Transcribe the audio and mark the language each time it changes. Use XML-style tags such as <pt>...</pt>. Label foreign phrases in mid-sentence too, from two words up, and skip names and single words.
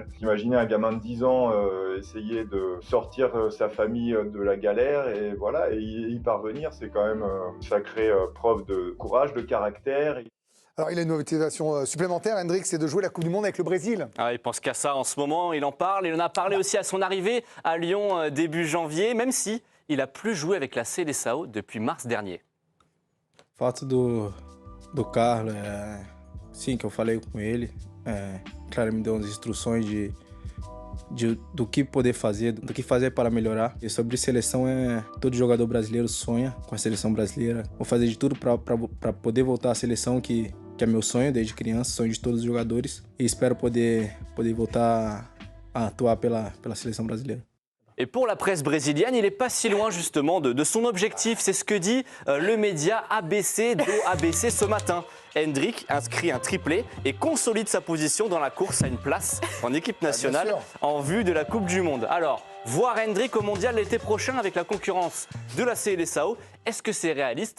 <fr>Imaginez un gamin de 10 ans essayer de sortir sa famille de la galère, et voilà, et y parvenir, c'est quand même une sacrée preuve de courage, de caractère. Alors, il a une motivation supplémentaire, Hendrick, c'est de jouer la Coupe du Monde avec le Brésil. Ah, il pense qu'à ça en ce moment, il en parle. Il en a parlé aussi à son arrivée à Lyon début janvier, même si il n'a plus joué avec la Seleção depuis mars dernier.</fr> <pt>Fato do Carlos, sim, que eu falei com ele, claro, ele me deu umas instruções do que poder fazer, do que fazer para melhorar. E sobre seleção, todo jogador brasileiro sonha com a seleção brasileira. Vou fazer de tudo para poder voltar à seleção, que é meu sonho desde criança, sonho de todos os jogadores. E espero poder voltar a atuar pela seleção brasileira.</pt> <fr>Et pour la presse brésilienne, il n'est pas si loin justement de son objectif. C'est ce que dit le média ABC do ABC ce matin. Hendrick inscrit un triplé et consolide sa position dans la course à une place en équipe nationale en vue de la Coupe du Monde. Alors, voir Hendrick au Mondial l'été prochain avec la concurrence de la Seleção, est-ce que c'est réaliste?</fr>